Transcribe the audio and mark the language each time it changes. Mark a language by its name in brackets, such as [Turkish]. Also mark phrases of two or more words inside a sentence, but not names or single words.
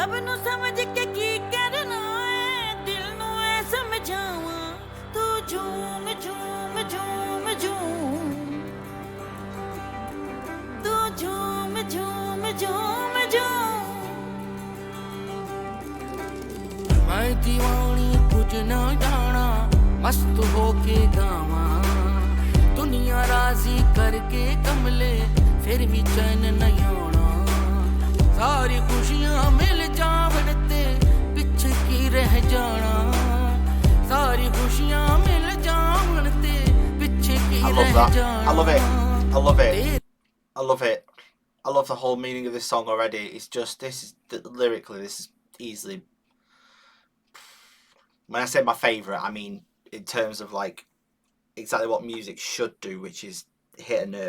[English] Beautiful. [Hindi] झूम झूम झूम तू झूम झूम झूम झूम मैं दीवानी [Punjabi] ਕੁਛ ਨ ਜਾਣਾ ਮਸਤ ਹੋਕੇ ਗਾਵਾ ਦੁਨੀਆ ਰਾਜ਼ੀ ਕਰਕੇ ਕਮਲੇ ਫਿਰ ਭੀ ਚੈਨ ਨਹੀਂ ਆਣਾ ਸਾਰੀ ਖੁਸ਼ੀਆਂ ਮਿਲ ਜਾਵਨ ਤੇ ਪੀਛੇ ਕੀ ਰਹਿ ਜਾਣਾ ਸਾਰੀ ਖੁਸ਼ੀਆਂ ਮਿਲ ਜਾਵਨ ਤੇ ਪੀਛੇ ਕੀ ਰਹਿ ਜਾਣਾ [English] I love it. I love it. I love it. I love the whole meaning of this song already. It's just, this is, lyrically, this is easily, when I say my favourite, I mean in terms of like exactly what music should do, which is hit a nerve.